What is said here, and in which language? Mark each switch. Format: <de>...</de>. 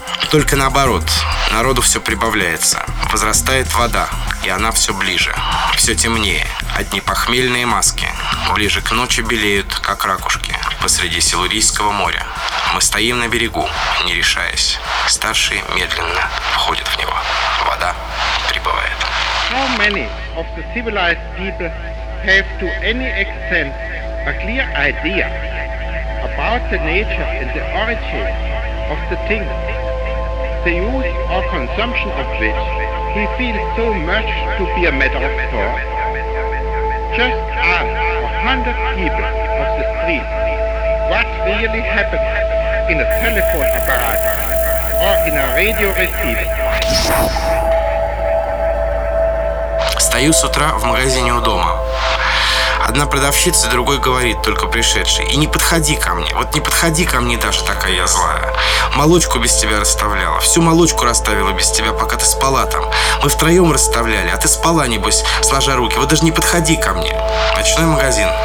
<ru>Только наоборот, народу все прибавляется, возрастает вода, и она все ближе, все темнее. Одни похмельные маски ближе к ночи белеют, как ракушки, посреди Силурийского моря. Мы стоим на берегу, не решаясь. Старшие медленно входят в него. Вода прибывает.</ru> <en>How many of the civilized people have to any extent a clear idea about the nature and the origin of the thing, the use or consumption of which he feels so much to be a matter of course? Just ask 100 people of the street what really happens in a telephone apparatus or in a radio receiver.</en> <ru>Стою с утра в магазине у дома. Одна продавщица, другой говорит, только пришедший. И не подходи ко мне. Вот не подходи ко мне, Даша, такая я злая. Молочку без тебя расставляла. Всю молочку расставила без тебя, пока ты спала там. Мы втроем расставляли, а ты спала, небось, сложа руки. Вот даже не подходи ко мне. Ночной магазин.</ru>